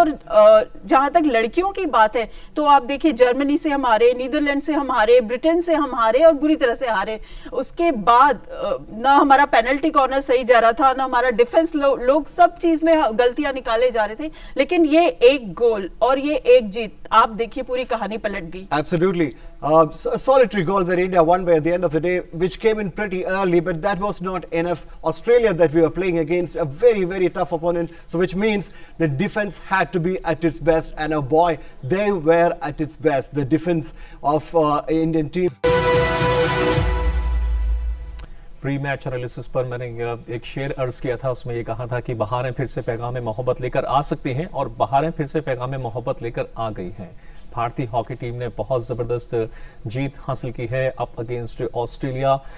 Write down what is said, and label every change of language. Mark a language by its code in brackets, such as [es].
[hi] और जहां तक लड़कियों की बात है तो आप देखिए, जर्मनी से हम हारे, नीदरलैंड से हम हारे, ब्रिटेन से हम हारे और बुरी तरह से हारे। उसके बाद ना हमारा पेनल्टी कॉर्नर सही जा रहा था, ना हमारा डिफेंस, लोग सब चीज में गलतियां निकाले जा रहे थे। लेकिन ये एक गोल और ये एक जीत, आप देखिए पूरी कहानी पलट गई। [en] Absolutely. A solitary goal that India won by at the end of the day, which came in pretty early, but that was not enough. Australia that we were playing against, a very, very tough opponent, so which means the defense had to be at its best, and oh boy, they were at its best. The defense of Indian team. [hi] Pre match analysis पर मैंने एक शेर अर्ज किया था, उसमें ये कहा था कि बहारें फिर से पैगाम मोहब्बत लेकर आ सकती हैं, और बहारें फिर से पैगाम मोहब्बत लेकर आ गई हैं। भारतीय हॉकी टीम ने बहुत जबरदस्त जीत हासिल की है अप अगेंस्ट ऑस्ट्रेलिया।